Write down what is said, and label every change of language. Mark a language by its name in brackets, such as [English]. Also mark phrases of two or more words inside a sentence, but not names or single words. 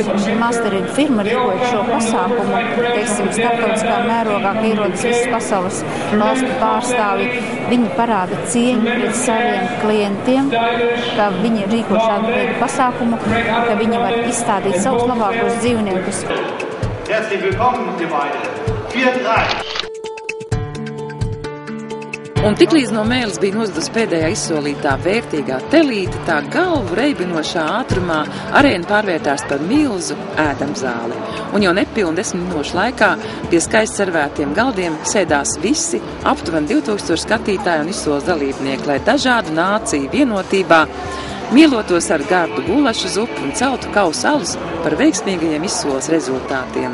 [Latvian] Šī masterīga firma rīkoja šo pasākumu, starptautiskā mērogā, ka ierodas visas pasaules valstu pārstāvi. Viņi parāda cieņu pret saviem klientiem, ka viņi rīko šādu veidu pasākumu, ka viņi var izstādīt savus labākos dzīvniekus. [German] Herzlich willkommen, ihr beide. 4-3. [Latvian] Un tiklīdz no mēles bija nozadusi pēdējā izsolītā vērtīgā telīte, tā galvu reibinošā ātrumā arēna pārvērtās par milzu ēdamzāli. Un jau nepilni 10 minūšu laikā pie skaisti servētiem galdiem sēdās visi aptuveni 2000 skatītāji un izsoles dalībnieki, lai dažādu nāciju vienotībā mielotos ar gardu gulašu zupu un celtu kausu alus par veiksmīgajiem izsoles rezultātiem.